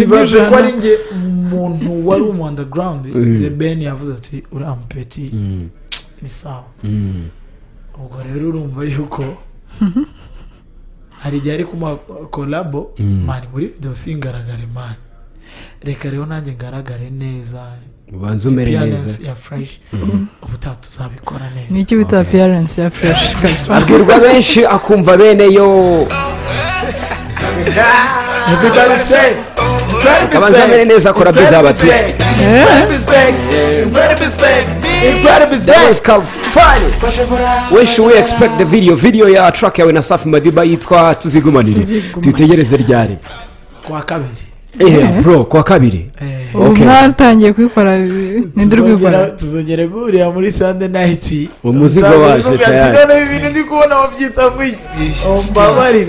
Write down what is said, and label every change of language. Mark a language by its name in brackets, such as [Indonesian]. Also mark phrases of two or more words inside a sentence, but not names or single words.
[Kinyarwanda] ibaze ko ari njye umuntu wari mu underground The Ben yavuze ati uriya mupeti ni sawa ubwo rero urumva yuko hari igihe ari kuma kolabo mani muri video singaragare mani reka rero nanjye ngaragare neza ubanza umere neza ya fresh ubutaha tuzabikora neza. ni iki bita appearance ya fresh abwirwa benshi akumva bene yo akabanza amere neza akora beza abatuye [English] when should we expect the video [Kinyarwanda] ya track yawe na Safi Madiba yitwa tuzigumanire tuyitegereze ryari? kwa kabiri bro kwa kabiri ubu mwatangiye kubikora nindurwikora tuzongera guhurira muri [English] Sunday night [Kinyarwanda] umuzigo waje tayari ibintu ndi kubona babyita nk'iki mbabarire